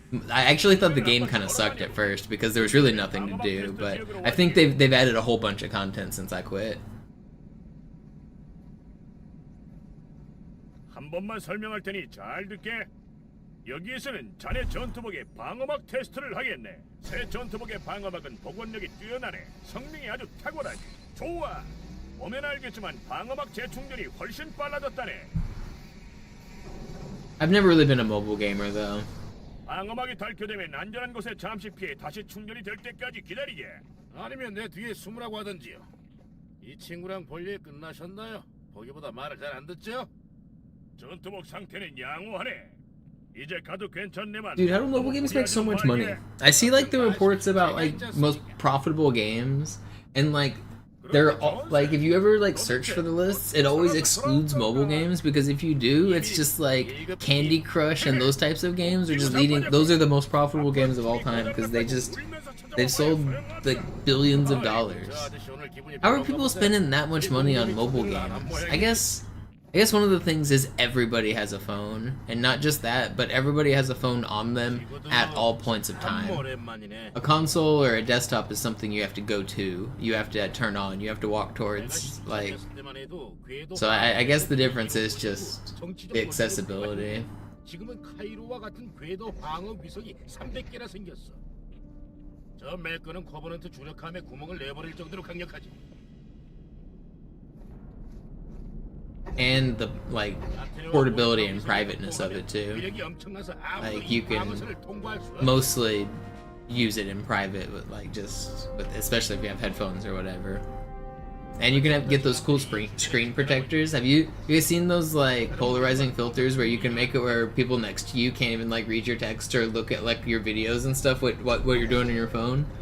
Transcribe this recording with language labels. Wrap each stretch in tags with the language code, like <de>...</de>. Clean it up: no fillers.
<en>I actually thought the game kind of sucked at first, because there was really nothing to do, but I think they've added a whole bunch of content since I quit.</en> <ko>한 번만 설명할 테니 잘 듣게. 여기에서는 자네 전투복의 방어막 테스트를 하겠네. 새 전투복의 방어막은 복원력이 뛰어나네. 성능이 아주 탁월하지. 좋아. 보면 알겠지만 방어막 재충전이 훨씬 빨라졌다네.</ko> <en>I've never really been a mobile gamer though.</en> <ko>방어막이 닳게되면 안전한 곳에 잠시 피해 다시 충전이 될 때까지 기다리게. 아니면 내 뒤에 숨으라고 하던지요. 이 친구랑 볼 일 끝나셨나요? 보기보다 말을 잘 안 듣죠? 전투복 상태는 양호하네. 이제 가도 괜찮네만.</ko> <en>Dude, how do mobile games make so much money? I see like the reports about like most profitable games, and like they're all, like if you ever like search for the lists, it always excludes mobile games, because if you do, it's just like Candy Crush and those types of games are just leading. Those are the most profitable games of all time, because they've sold like billions of dollars. How are people spending that much money on mobile games? I guess one of the things is everybody has a phone, and not just that, but everybody has a phone on them at all points of time. A console or a desktop is something you have to go to, you have to turn on, you have to walk towards, like, so I guess the difference is just the accessibility.</en> <ko>지금은 카이로와 같은 궤도 방어 위성이 300개나 생겼어. 저 매끄는 코버넌트 주력함에 구멍을 내버릴 정도로 강력하지.</ko> <en>And the like portability and privateness of it too. Like you can mostly use it in private with like especially if you have headphones or whatever. And you can get those cool screen protectors. Have you guys seen those like polarizing filters where you can make it where people next to you can't even like read your text or look at like your videos and stuff what you're doing on your phone?</en>